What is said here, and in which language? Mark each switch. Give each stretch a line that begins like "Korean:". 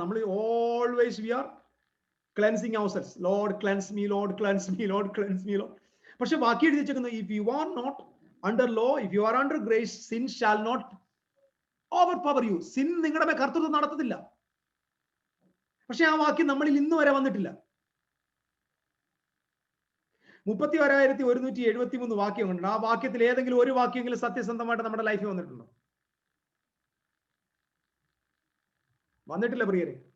Malayalam: നമ്മൾ
English: Always we are cleansing ourselves. Lord cleanse me, Lord cleanse me, Lord cleanse me, Lord.
Malayalam: പക്ഷെ ബാക്കി എഴുതി വെച്ചേക്കുന്നത്,
English: if you are not under law, if you are under grace, sin shall not overpower you. Sin
Malayalam: നിങ്ങളുടെ മേൽ കർത്തൃത്വം നടത്തത്തില്ല. പക്ഷെ ആ വാക്യം നമ്മളിൽ ഇന്ന് വരെ വന്നിട്ടില്ല. 31,173 വാക്യമുണ്ട്. ആ വാക്യത്തിൽ ഏതെങ്കിലും ഒരു വാക്യമെങ്കിലും സത്യസന്ധമായിട്ട് നമ്മുടെ ലൈഫിൽ വന്നിട്ടുണ്ടോ? വന്നിട്ടില്ല പ്രിയരെ.